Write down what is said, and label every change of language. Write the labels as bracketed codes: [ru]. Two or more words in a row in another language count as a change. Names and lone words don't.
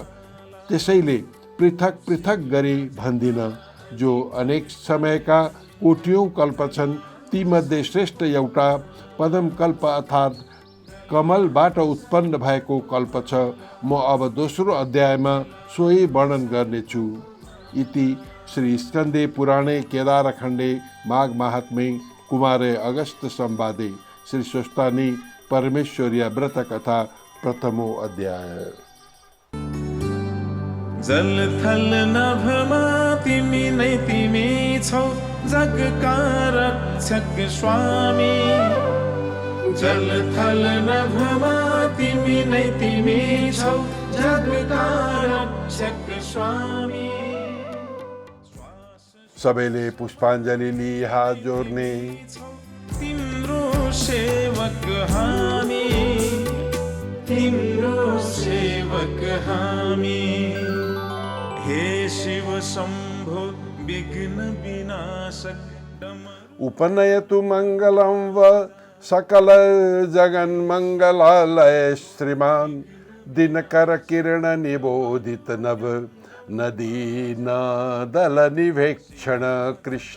[ne] त्यसैले पृथक पृथक गरी भन्दिन। जो अनेक समयका कोटियौं कल्प छन् तीमध्ये श्रेष्ठ एउटा पदम कल्प अर्थात् कमलबाट उत्पन्न भएको कल्प छ। म अब दोस्रो अध्यायमा सोही वर्णन गर्नेछु। [sa] इति श्री स्कन्दे पुराणे केदारखण्डे माघ महात्म्ये कुमारे अगस्त संवादे श्री स्वस्थानी परमेश्वरीय व्रत कथा प्रथमो अध्याय। [ne] जल थल नभमा तिमी नै तिमी छौ जगका रक्षक स्वामी। जल थल नभमा तिमी नै तिमी छौ जगका रक्षक स्वामी। सबैले पुष्पाञ्जली लिई हात जोड्ने। तिम्रो सेवक हामी, तिम्रो सेवक हामी। हे शिव शम्भो विघ्न विनाशक। [sa] उपनयतु मङ्गलं व सकल जगन्मङ्गलालय श्रीमान् दिनकर किरण निबोधित नव नदीनादल निवेक्षण कृष्ण।